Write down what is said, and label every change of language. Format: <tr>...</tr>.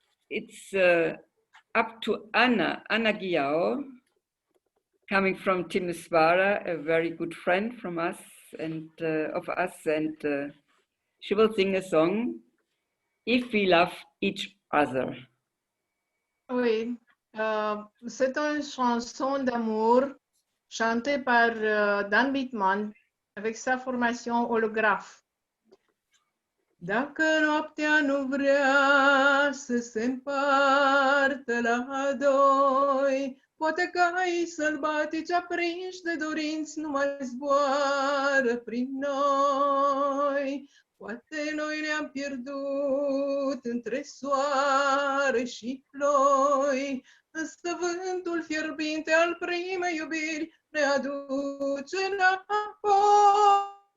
<en>It's up to Anna Giao, coming from Timisoara, a very good friend from us and of us, and she will sing a song, If We Love Each Other.</en> <fr>Oui, c'est une chanson d'amour chantée par Dan Bittman avec sa formation holographe.</fr> <ro>Dacă noaptea nu vrea să se împartă la doi, poate cai sălbatici aprinși de dorinți nu mai zboară prin noi. Poate noi ne-am pierdut între soare și ploi, însă vântul fierbinte al primei iubiri ne aduce înapoi.</ro>